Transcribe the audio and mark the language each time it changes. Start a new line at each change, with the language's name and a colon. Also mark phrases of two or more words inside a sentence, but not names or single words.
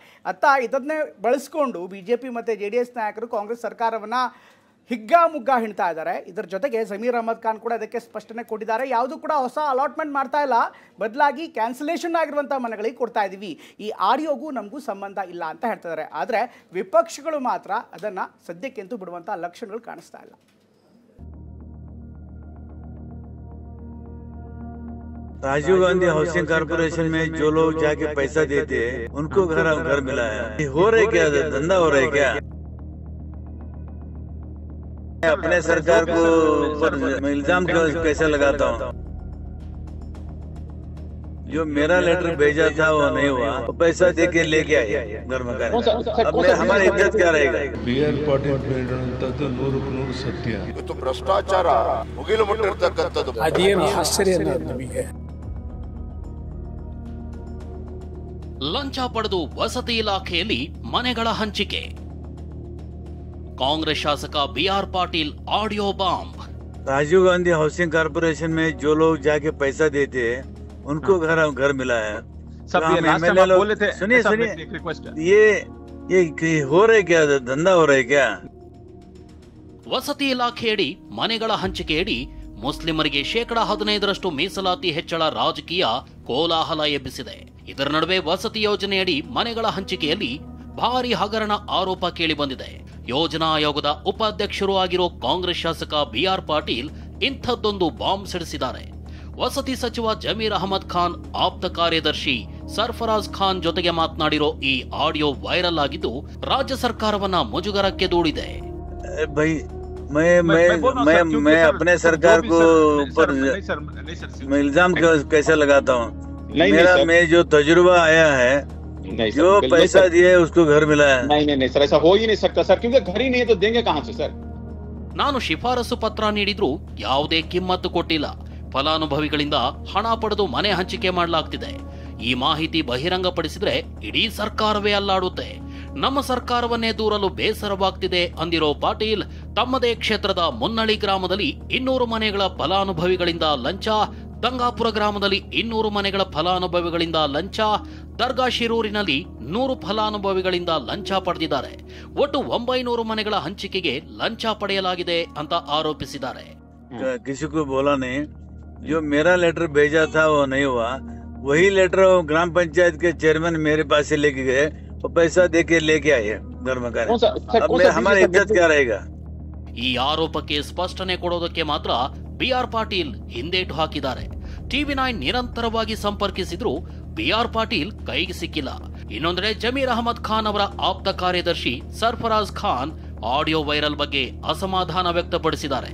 Kannada: ಇದನ್ನೇ ಬಳಸಿಕೊಂಡು ಬಿಜೆಪಿ ಮತ್ತು JDS ನಾಯಕರು ಕಾಂಗ್ರೆಸ್ ಸರ್ಕಾರವನ್ನು ಹಿಗ್ಗಾಮುಗ್ಗಾ ಹಿಣ್ತಾ ಇದ್ದಾರೆ. ಇದರ ಜೊತೆಗೆ ಜಮೀರ್ ಅಹಮದ್ ಖಾನ್ ಕೂಡ ಇದಕ್ಕೆ ಸ್ಪಷ್ಟನೆ ಕೊಟ್ಟಿದ್ದಾರೆ. ಯಾವುದು ಕೂಡ ಹೊಸ ಅಲಾಟ್ಮೆಂಟ್ ಮಾಡ್ತಾ ಇಲ್ಲ, ಬದಲಾಗಿ ಕ್ಯಾನ್ಸಲೇಷನ್ ಆಗಿರುವಂಥ ಮನೆಗಳಿಗೆ ಕೊಡ್ತಾ ಇದ್ದೀವಿ, ಈ ಆಡಿಯೋಗೂ ನಮಗೂ ಸಂಬಂಧ ಇಲ್ಲ ಅಂತ ಹೇಳ್ತಿದ್ದಾರೆ. ಆದರೆ ವಿಪಕ್ಷಗಳು ಮಾತ್ರ ಅದನ್ನು ಸದ್ಯಕ್ಕೆಂತೂ ಬಿಡುವಂಥ ಲಕ್ಷಣಗಳು ಕಾಣಿಸ್ತಾ ಇಲ್ಲ.
Hindi: राजीव गांधी हाउसिंग कॉर्पोरेशन में जो लोग जाके पैसा देते हैं उनको घर मिला है। हो रहा है क्या, धंधा हो रहा है क्या? मैं अपने सरकार को ऊपर इल्जाम कैसे लगाता हूँ? जो मेरा लेटर भेजा था वो नहीं हुआ, वो पैसा दे के लेके आए घर मकान। अब हमारी इज्जत क्या रहेगा?
Kannada: BR ಪಾಟೀಲ್ ಹೇಳಿರುವಂತದ್ದು 100% ಸತ್ಯ. ಇವತ್ತು ಭ್ರಷ್ಟಾಚಾರ ಮುಗಿಲು ಮುಟ್ಟಿರ್ತಕ್ಕಂಥದ್ದು ಅದೇನು ಆಶ್ಚರ್ಯ ನಮಗೆ. ಲಂಚ ಪಡೆದು ವಸತಿ ಇಲಾಖೆಯಲ್ಲಿ ಮನೆಗಳ ಹಂಚಿಕೆ. ಕಾಂಗ್ರೆಸ್ ಶಾಸಕ BR ಪಾಟೀಲ್
English: audio bomb.
Hindi: राजीव गांधी हाउसिंग कॉर्पोरेशन में जो लोग जाके पैसा देते हैं उनको घर मिला है। सब ये
English: last time
Hindi: आप बोले थे। सुनिए ये हो रहा है क्या, धंधा हो रहा है क्या?
Kannada: ವಸತಿ ಇಲಾಖೆಯಡಿ ಮನೆಗಳ ಹಂಚಿಕೆಯಡಿ ಮುಸ್ಲಿಮರಿಗೆ 15% ಮೀಸಲಾತಿ ಹೆಚ್ಚಳ ರಾಜಕೀಯ ಕೋಲಾಹಲ ಎಬ್ಬಿಸಿದೆ. ಇದರ ನಡುವೆ ವಸತಿ ಯೋಜನೆಯಡಿ ಮನೆಗಳ ಹಂಚಿಕೆಯಲ್ಲಿ ಭಾರಿ ಹಗರಣ ಆರೋಪ ಕೇಳಿಬಂದಿದೆ. ಯೋಜನಾ ಆಯೋಗದ ಉಪಾಧ್ಯಕ್ಷರು ಆಗಿರೋ ಕಾಂಗ್ರೆಸ್ ಶಾಸಕ BR ಪಾಟೀಲ್ ಇಂಥದ್ದೊಂದು ಬಾಂಬ್ ಸಿಡಿಸಿದ್ದಾರೆ. ವಸತಿ ಸಚಿವ ಜಮೀರ್ ಅಹಮದ್ ಖಾನ್ ಆಪ್ತ ಕಾರ್ಯದರ್ಶಿ ಸರ್ಫರಾಜ್ ಖಾನ್ ಜೊತೆಗೆ ಮಾತನಾಡಿರೋ ಈ
English: audio viral
Kannada: ಆಗಿದ್ದು ರಾಜ್ಯ ಸರ್ಕಾರವನ್ನ ಮುಜುಗರಕ್ಕೆ ದೂಡಿದೆ.
Hindi: मैं अपने सरकार को ऊपर इल्जाम कैसे लगाता हूँ? मैं जो तजुर्बा आया है, जो पैसा दिया है उसको घर मिला है। नहीं सर, ऐसा हो ही नहीं सकता सर, क्योंकि घर ही नहीं है तो देंगे कहाँ से सर?
Kannada: ನಾನು ಶಿಫಾರಸು ಪತ್ರ ನೀಡಿದ್ರೂ ಯಾವುದೇ ಕಿಮ್ಮತ್ತು ಕೊಟ್ಟಿಲ್ಲ. ಫಲಾನುಭವಿಗಳಿಂದ ಹಣ ಪಡೆದು ಮನೆ ಹಂಚಿಕೆ ಮಾಡಲಾಗ್ತಿದೆ. ಈ ಮಾಹಿತಿ ಬಹಿರಂಗಪಡಿಸಿದ್ರೆ ಇಡೀ ಸರ್ಕಾರವೇ ಅಲ್ಲಾಡುತ್ತೆ. ನಮ್ಮ ಸರ್ಕಾರವನ್ನೇ ದೂರಲು ಬೇಸರವಾಗ್ತಿದೆ ಅಂದಿರೋ ಪಾಟೀಲ್ ತಮ್ಮದೇ ಕ್ಷೇತ್ರದ ಮುನ್ನಳ್ಳಿ ಗ್ರಾಮದಲ್ಲಿ 200 ಮನೆಗಳ ಫಲಾನುಭವಿಗಳಿಂದ ಲಂಚ, ದಂಗಾಪುರ ಗ್ರಾಮದಲ್ಲಿ 200 ಮನೆಗಳ ಫಲಾನುಭವಿಗಳಿಂದ ಲಂಚ, ದರ್ಗಾ ಶಿರೂರಿನಲ್ಲಿ 100 ಫಲಾನುಭವಿಗಳಿಂದ ಲಂಚ ಪಡೆದಿದ್ದಾರೆ. ಒಟ್ಟು 900 ಮನೆಗಳ ಹಂಚಿಕೆಗೆ ಲಂಚ ಪಡೆಯಲಾಗಿದೆ ಅಂತ ಆರೋಪಿಸಿದ್ದಾರೆ.
Hindi: किसी को बोला नहीं, जो मेरा लेटर भेजा था वो नहीं हुआ, वही लेटर ग्राम पंचायत के चेयरमैन मेरे पास से लेके गए और पैसा दे के लेके आए घर मकान। अब हमारी इज्जत क्या रहेगा?
Kannada: ಈ ಆರೋಪಕ್ಕೆ ಸ್ಪಷ್ಟನೆ ಕೊಡೋದಕ್ಕೆ ಮಾತ್ರ BR ಪಾಟೀಲ್ ಹಿಂದೇಟು ಹಾಕಿದ್ದಾರೆ. TV9 ನಿರಂತರವಾಗಿ ಸಂಪರ್ಕಿಸಿದ್ರು BR ಪಾಟೀಲ್ ಕೈಗೆ ಸಿಕ್ಕಿಲ್ಲ. ಇನ್ನೊಂದೆಡೆ ಜಮೀರ್ ಅಹಮದ್ ಖಾನ್ ಅವರ ಆಪ್ತ ಕಾರ್ಯದರ್ಶಿ ಸರ್ಫರಾಜ್ ಖಾನ್
English: audio viral
Kannada: ಬಗ್ಗೆ ಅಸಮಾಧಾನ ವ್ಯಕ್ತಪಡಿಸಿದ್ದಾರೆ.